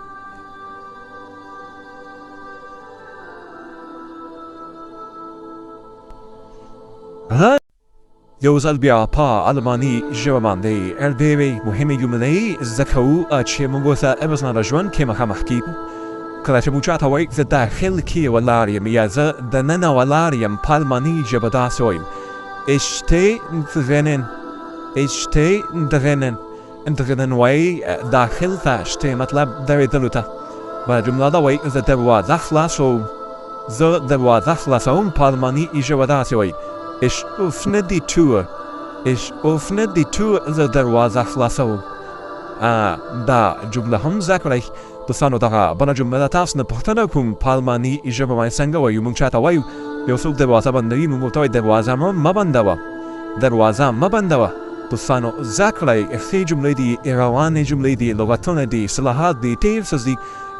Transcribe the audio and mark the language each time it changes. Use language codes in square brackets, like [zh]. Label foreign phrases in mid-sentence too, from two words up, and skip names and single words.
[ps] یو ځل بیا په الماني ژبه باندې ډېرې مهمې جملې زده کوو چې موږ ورته روزمره ژوند کې مخامخ کېږو. کله چې موږ چاته وایو زه داخل کې ولاړ یم یا زه دننه ولاړ یم په الماني ژبه داسې وایو [de] ich stehe drinnen ich stehe drinnen. [ps] drinnen وایي داخل ته stehe مطلب درېدلو ته. بله جمله ده وایي زه دروازه خلاصوم زه دروازه خلاصوم. په الماني ژبه داسې وایي [de] Ich öffne die Tür. Ich öffne die Tür. [ps] زه دروازه خلاصوم. دا جمله هم زده کړئ. دوستانو دغه بله جمله ده تاسو نه پوښتنه کوم په الماني ژبه باندې څنګه وایو. موږ چاته وایو یو څوک دروازه بندوي موږ ورته وایو دروازه مه بندوه دروازه مه بندوه. دوستانو زده کړئ ښې جملې دي روانې جملې دي لغتونه دي اصطلاحات دي ډېر څه دي.